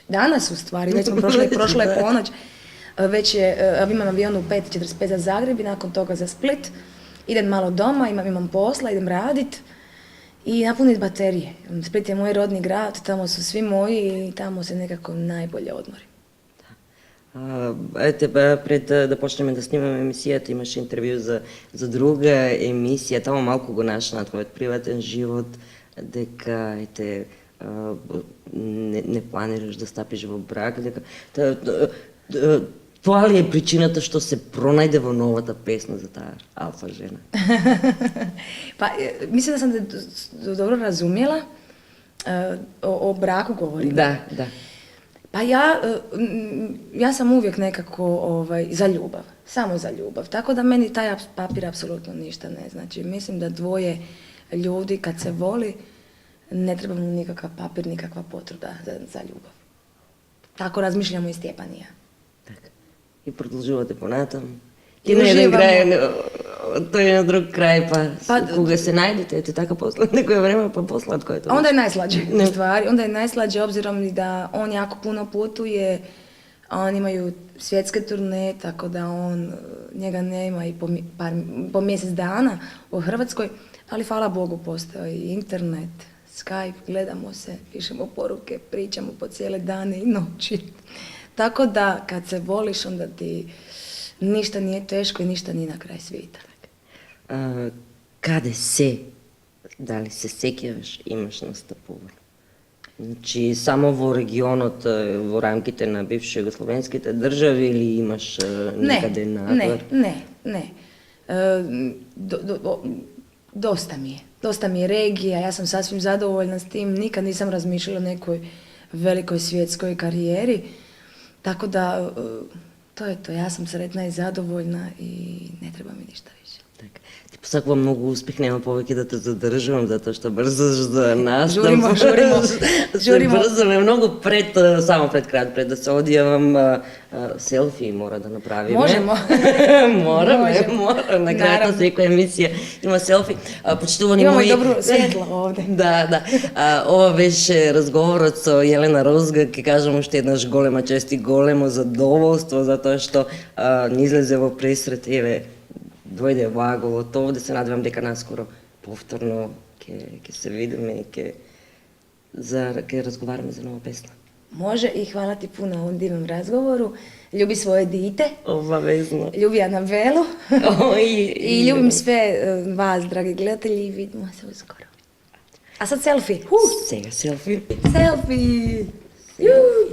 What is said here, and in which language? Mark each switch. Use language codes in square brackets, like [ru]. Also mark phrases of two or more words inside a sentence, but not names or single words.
[hr] Danas u stvari, već smo prošla je ponoć, već imam avion u 5:45 za Zagreb i nakon toga za Split. Idem malo doma, imam posla, idem radit i napuniti baterije. Split je moj rodni grad, tamo su svi moji i tamo se nekako najbolje odmorim. [mk] Ете, пред да почнем да снимаме емисијата, имаше интервју за друга емисија, тамо малку го нашла на твојот приватен живот, дека не планираш да стапиш во брак, дека тоа ли е причината што се пронајде во новата песна за таа алфа жена? [hr] Pa, mislim da sam te dobro razumjela. O braku govorim. Da, da. Pa ja sam uvijek nekako za ljubav, samo za ljubav. Tako da meni taj papir apsolutno ništa ne znači. Mislim da dvoje ljudi kad se voli, ne treba mu nikakav papir, nikakva potvrda za ljubav. Tako razmišljamo i Stjepan i ja. [mk] Така. И продолжувате понатам. Ти на еден крај, тој на друг крај, па кога се најдете, ете така после некој време, па посладко [hr] je to. Onda je najslađe, u stvari. Onda je najslađe obzirom i da on jako puno putuje, a oni imaju svjetske turne, tako da njega nema i po mjesec dana u Hrvatskoj, ali hvala Bogu postoji internet, Skype, gledamo se, pišemo poruke, pričamo po cijele dane i noći. Tako da kad se voliš, onda ti ništa nije teško i ništa nije na kraj svita. [mk] Каде се, дали се сеќаваш, имаш настапувано? Значи, само во регионот, во рамките на бивши југословенските држави или имаш некаде надвор? [hr] Ne. Dosta mi je regija, ja sam sasvim zadovoljna s tim, nikad nisam razmišljala o nekoj velikoj svjetskoj karijeri, tako da to je to, ja sam sretna i zadovoljna i ne treba mi ništa više. [mk] Така. Ти посакувам многу успех, нема повеќе да те задржувам, затоа што брзаш за нас. [hr] Журимо. [mk] Брзо ме многу само пред крајот, пред да се одјавам, селфи мора да направиме. [hr] Можемо. [mk] Мора, на крајот на секоја емисија има селфи. Почитувани [hr] Имamo [mk] мои... и добро светло овде. Да. Ова беше разговорот со Јелена Розга, ќе кажам уште еднаш голема чест и големо задоволство, затоа што ни излезе во пресрет, еве, дојде ваголот овде, се надевам дека наскоро повторно ќе се видиме и ќе разговараме за нова песна. [hr] Može i hvala ti puno na ovom divnom razgovoru. Ljubi svoje dite. Obavezno. Ljubi Anabelu. I ljubim sve vas, dragi gledatelji, i vidimo se uskoro. A sad selfie. [mk] Сега селфи. [hr] Selfie! Juuu!